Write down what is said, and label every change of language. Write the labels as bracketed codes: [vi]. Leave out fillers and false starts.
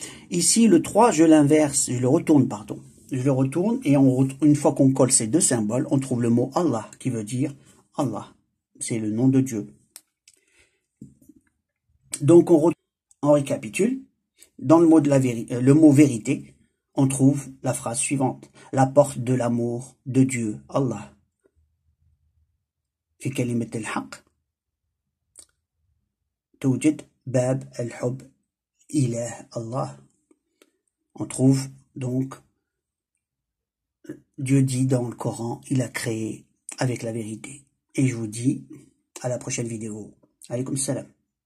[fr] Ici, le 3, je l'inverse, je le retourne, pardon. Je le retourne et une fois qu'on colle ces deux symboles, on trouve le mot Allah, qui veut dire Allah. C'est le nom de Dieu. Donc, on récapitule. Dans le mot vérité, on trouve la phrase suivante. La porte de l'amour de Dieu, Allah. [ar] في كلمة الحق توجد باب الحب إله الله. [fr] On trouve donc, Dieu dit dans le Coran, il a créé avec la vérité. Et je vous dis à la prochaine vidéo. Alaykoum salam.